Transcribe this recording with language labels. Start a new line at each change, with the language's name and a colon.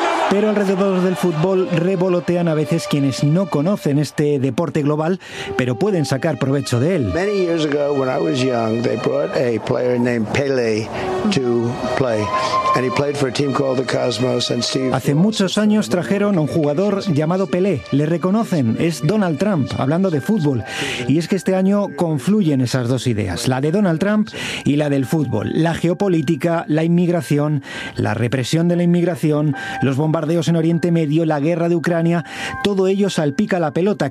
Spanish: Pero alrededor del fútbol revolotean a veces quienes no conocen este deporte global, pero pueden sacar provecho de él.
English: Many years ago, when I was young, they brought a player named Pele to play, and he played for a team called the Cosmos. And Steve.
Spanish: Hace muchos años trajeron a un jugador llamado Pele. Le reconocen, es Donald Trump, hablando de fútbol. Y es que este año confluyen esas dos ideas, la de Donald Trump y la del fútbol, la geopolítica, la inmigración, la represión de la inmigración, los bombardeos en Oriente Medio, la guerra de Ucrania, todo ello salpica la pelota.